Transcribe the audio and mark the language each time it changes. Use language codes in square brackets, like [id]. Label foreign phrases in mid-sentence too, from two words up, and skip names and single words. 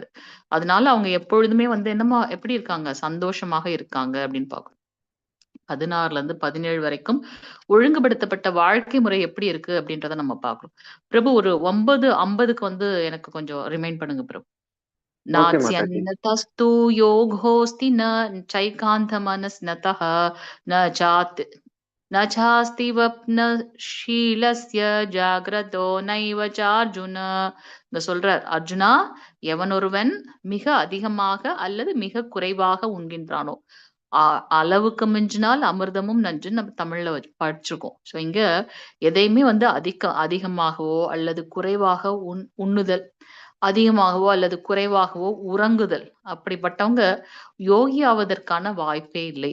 [ta] அதனால அவங்க எப்பொழுதுமே வந்து என்னமா எப்படி இருக்காங்க? சந்தோஷமாக இருக்காங்க அப்படின்னு பார்க்கணும். 16ல இருந்து 17 வரைக்கும் ஒழுங்குபடுத்தப்பட்ட வாழ்க்கை முறை எப்படி இருக்கு அப்படின்றத நம்ம பார்க்கணும். பிரபு ஒரு 9:50க்கு வந்து எனக்கு கொஞ்சம் ரிமைண்ட் பண்ணுங்க பிரபு. ஓகே மாதாஜி. [sa] नास्त्यन्नतस्तु योगोऽस्ति न चैकान्तमनस्नतः न चात् न चास्ति वप्नशीलस्य जाग्रतो नैव चार्जुन. [ta] இங்க சொல்றார், அர்ஜுனா, எவனொருவன் மிக அதிகமாக அல்லது மிக குறைவாக உண்கின்றானோ, அளவுக்கு மிஞ்சினால் அமிர்தமும் நஞ்சுன்னு நம்ம தமிழ்ல படிச்சிருக்கோம். ஸோ இங்க எதையுமே வந்து அதிகமாகவோ அல்லது குறைவாக உண்ணுதல், அதிகமாகவோ அல்லது குறைவாகவோ உறங்குதல், அப்படிப்பட்டவங்க யோகி ஆவதற்கான வாய்ப்பே இல்லை.